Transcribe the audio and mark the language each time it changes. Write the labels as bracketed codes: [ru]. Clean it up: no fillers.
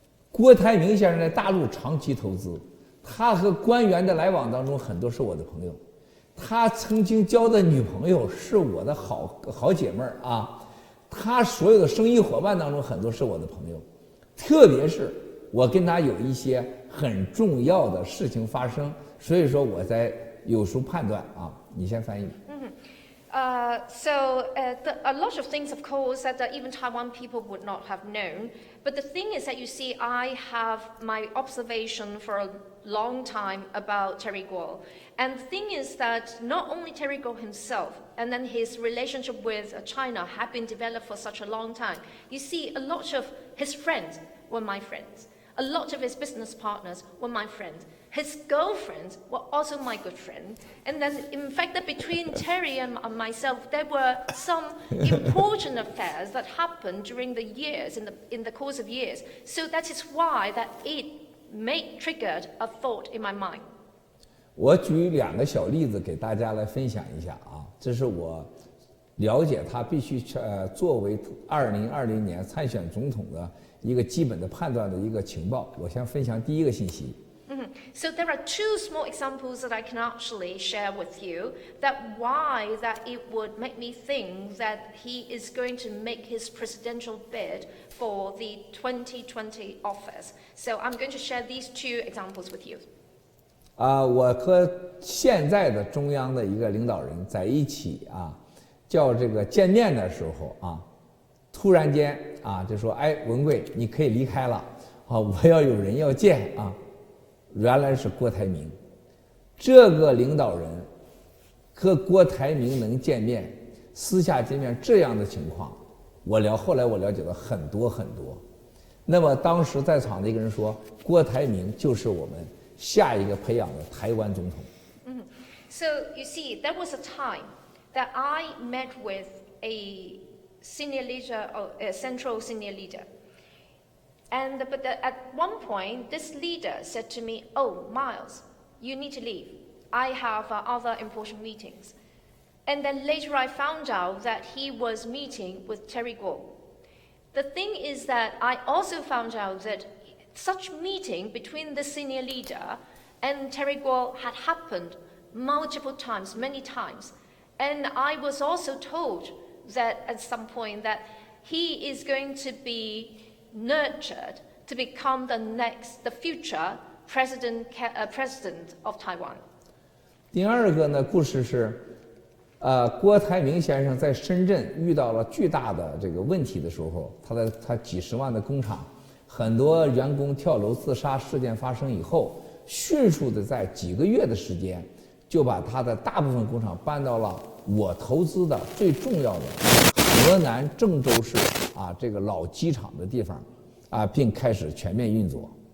[zh] 郭台铭先生在大陆长期投资，他和官员的来往当中很多是我的朋友，他曾经交的女朋友是我的好姐妹儿啊，他所有的生意伙伴当中很多是我的朋友，特别是我跟他有一些很重要的事情发生，所以说我在有时候判断啊，你先翻译。 [en] So a lot of things, of course, that even Taiwan people would not have known. But the thing is that you see, I have my observation for a long time about Terry Gou. And the thing is that not only Terry Gou himself, and then his relationship with China have been developed for such a long time. You see, a lot of his friends were my friends. A lot of his business partners were my friends. His girlfriends were also my good friend. And then, in fact, that between Terry and myself, there were some important affairs that happened during the years, in the course of years. So that is why that it triggered a thought in my mind. [zh] 我举2个小例子给大家来分享一下啊，这是我了解他必须作为2020年参选总统的一个基本的判断的一个情报。我先分享第一个信息。 [en] So there are 2 small examples that I can actually share with you that why that it would make me think that he is going to make his presidential bid for the 2020 office. So I'm going to share these 2 examples with you. [zh] 我和现在的中央的一个领导人在一起啊，叫这个见面的时候啊，突然间啊就说，哎，文贵你可以离开了啊，我要有人要见啊。原来是郭台铭，这个领导人和郭台铭能见面，私下见面这样的情况，后来我了解到很多很多。那么当时在场的一个人说，郭台铭就是我们下一个培养的台湾总统。 [en] So you see, there was a time that I met with a senior leader, or a central senior leader. But at one point, this leader said to me, "Oh, Miles, you need to leave. I have other important meetings." And then later I found out that he was meeting with Terry Gou. The thing is that I also found out that such meeting between the senior leader and Terry Gou had happened multiple times, many times. And I was also told that at some point that he is going to be nurtured to become the future president of Taiwan. [zh] 第2个呢，故事是，郭台铭先生在深圳遇到了巨大的这个问题的时候，他几十万的工厂，很多员工跳楼自杀事件发生以后，迅速的在几个月的时间，就把他的大部分工厂搬到了我投资的最重要的河南郑州市啊这个老机场的地方啊，并开始全面运作。